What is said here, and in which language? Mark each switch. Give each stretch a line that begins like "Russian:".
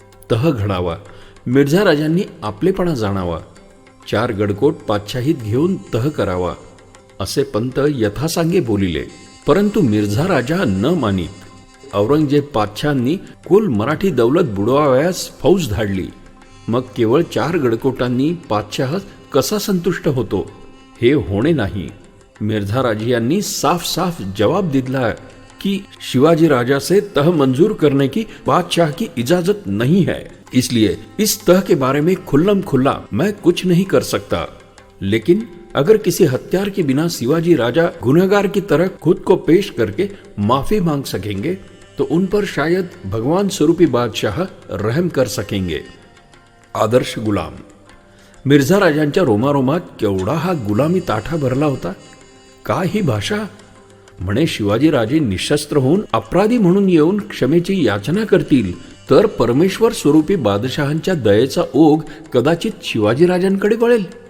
Marathi: तह घडावा, मिर्झा राजांनी आपलेपणा जाणावा, 4 गडकोट पातशाहीत घेऊन तह करावा असे पंत यथासांगे बोलिले. परंतु मिर्झा राजा न मानित. औरंगजेब पातशाहांनी कुल मराठी दौलत बुडवावयास फौज धाडली. मग केवळ 4 गडकोटांनी पातशाह कसा संतुष्ट होतो? हे होणे नाही. मिर्झा राजियांनी साफ साफ जवाब दिला
Hindi: कि शिवाजी राजा से तह मंजूर करने की बादशाह की इजाजत नहीं है, इसलिए इस तह के बारे में खुल्लम खुल्ला मैं कुछ नहीं कर सकता. लेकिन अगर किसी हत्यार के बिना शिवाजी राजा गुनहगार की तरह खुद को पेश करके माफी मांग सकेंगे तो उन पर शायद भगवान स्वरूपी बादशाह रहम कर सकेंगे.
Marathi: आदर्श गुलाम. मिर्झा राजांच्या रोमारोमात केवढा हा गुलामी ताठा भरला होता. काय ही भाषा! म्हणे शिवाजी राजे निशस्त्र होऊन अपराधी म्हणून येऊन क्षमेची याचना करतील तर परमेश्वर स्वरूपी बादशहांच्या दयेचा ओघ कदाचित शिवाजी राजांकडे वळेल.